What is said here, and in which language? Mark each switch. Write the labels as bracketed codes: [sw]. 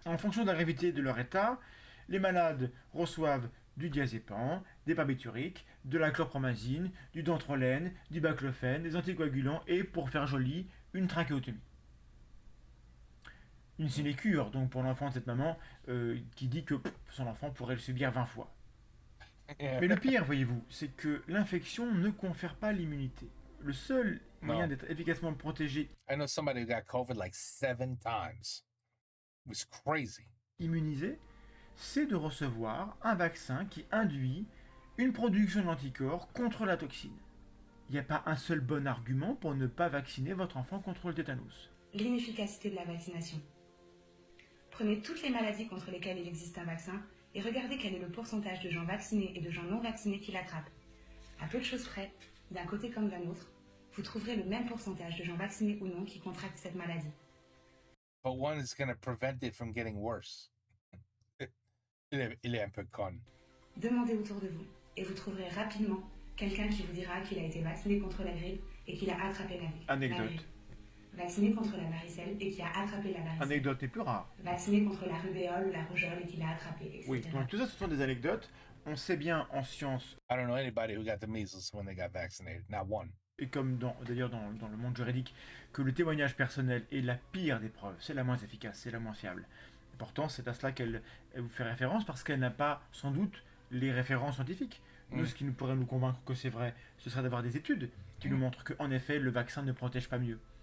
[fr] En fonction de la gravité de leur état, les malades reçoivent du diazépam, des barbituriques, de la chlorpromazine, du dantrolène, du baclofène, des anticoagulants et, pour faire joli, une trachéotomie. Une sinécure, donc, pour l'enfant de cette maman qui dit que son enfant pourrait le subir 20 fois. Mais le pire, voyez-vous, c'est que l'infection ne confère pas l'immunité. Le seul moyen d'être efficacement protégé, [en] I know somebody who got COVID like 7 times. It was crazy. [fr] immunisé, c'est de recevoir un vaccin qui induit une production d'anticorps contre la toxine. Il n'y a pas un seul bon argument pour ne pas vacciner votre enfant contre le tétanos. L'inefficacité de la vaccination. Prenez toutes les maladies contre lesquelles il existe un vaccin et regardez quel est le pourcentage de gens vaccinés et de gens non vaccinés qui l'attrapent. À peu de choses près, d'un côté comme d'un autre, vous trouverez le même pourcentage de gens vaccinés ou non qui contractent cette maladie. [en] But one is going to prevent it from getting worse. [fr] Il est un peu con. Demandez autour de vous et vous trouverez rapidement quelqu'un qui vous dira qu'il a été vacciné contre la grippe et qu'il a attrapé la grippe. Anecdote. Vacciné contre la varicelle et qui a attrapé la varicelle. Anecdote est plus rare. Vacciné contre la rubéole ou la rougeole et qui l'a attrapé, etc. Oui, donc tout ça, ce sont des anecdotes. On sait bien en science, [en] I don't know anybody who got the measles when they got vaccinated. Not one. [fr] et comme d'ailleurs dans le monde juridique, que le témoignage personnel est la pire des preuves, c'est la moins efficace, c'est la moins fiable. Et pourtant, c'est à cela qu'elle vous fait référence, parce qu'elle n'a pas, sans doute, les références scientifiques. Nous, ce qui nous pourrait nous convaincre que c'est vrai, ce serait d'avoir des études qui nous montrent qu'en effet, le vaccin ne protège pas mieux.